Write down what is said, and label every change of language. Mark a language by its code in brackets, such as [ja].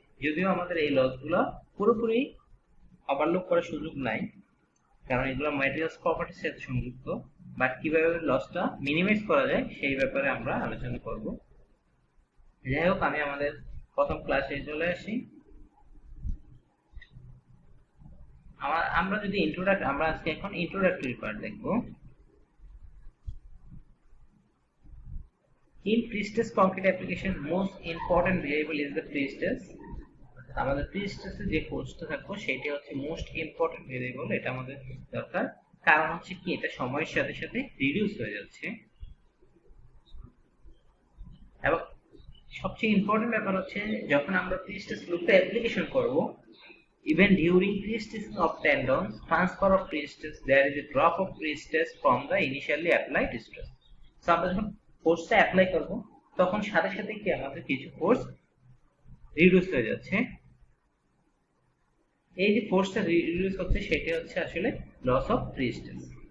[bn] যদিও আমাদের এই লসগুলা পুরোপুরি ওভারলুক করার সুযোগ নাই, কারণ এগুলো ম্যাটেরিয়ালস প্রপার্টির সাথে সংযুক্ত, বাট কিভাবে লসটা মিনিমাইজ করা যায় সেই ব্যাপারে আমরা আলোচনা করব। যাই হোক, আমি আমাদের প্রথম ক্লাসে চলে আসি। আমরা যদি আমরা আজকে এখন ইন্ট্রোডাক্টরি পার্ট দেখব। [en] In pre-stress concrete application, most important variable is the pre-stress. [bn] আমাদের pre-stress এর যে কোর্সটা থাকবে সেটা হচ্ছে মোস্ট ইম্পর্টেন্ট ভেরিয়েবল। এটা আমাদের দরকার, কারণ হচ্ছে কি, এটা সময়ের সাথে সাথে রিডিউস হয়ে যাচ্ছে। এবং সবচেয়ে ইম্পর্টেন্ট ব্যাপার হচ্ছে, যখন আমরা pre-stress লুপটা অ্যাপ্লিকেশন করব, [en] even during pre-stressing of tendons, transfer of pre-stress, there is a drop of pre-stress from the initially applied stress. [bn] So আমরা যখন ফোর্সটা অ্যাপ্লাই করব, তখন সাথে সাথে কি আমাদের কিছু ফোর্স রিডিউস হয়ে যাচ্ছে। এই যে ফোর্সটা রিডিউস হচ্ছে, সেটা হচ্ছে আসলে লস অফ প্রিস্টেস।